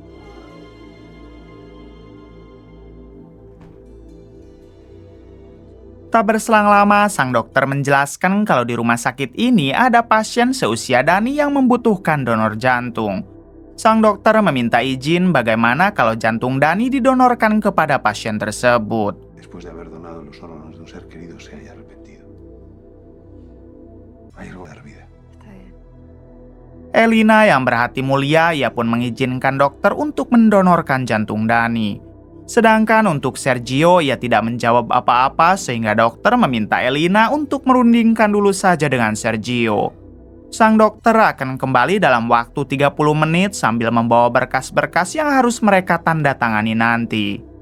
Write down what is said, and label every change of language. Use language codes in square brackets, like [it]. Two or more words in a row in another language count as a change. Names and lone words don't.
[id] Tak berselang lama, sang dokter menjelaskan kalau di rumah sakit ini ada pasien seusia Dani yang membutuhkan donor jantung. Sang dokter meminta izin bagaimana kalau jantung Dani didonorkan kepada pasien tersebut. [es] Después de haber donado los órganos de un ser querido se haya arrepentido. Hay algo de dar vida. [id] Elina yang berhati mulia, ia pun mengizinkan dokter untuk mendonorkan jantung Dani. Sedangkan untuk Sergio, ia tidak menjawab apa-apa sehingga dokter meminta Elina untuk merundingkan dulu saja dengan Sergio. Sang dokter akan kembali dalam waktu 30 menit sambil membawa berkas-berkas yang harus mereka tanda tangani nanti.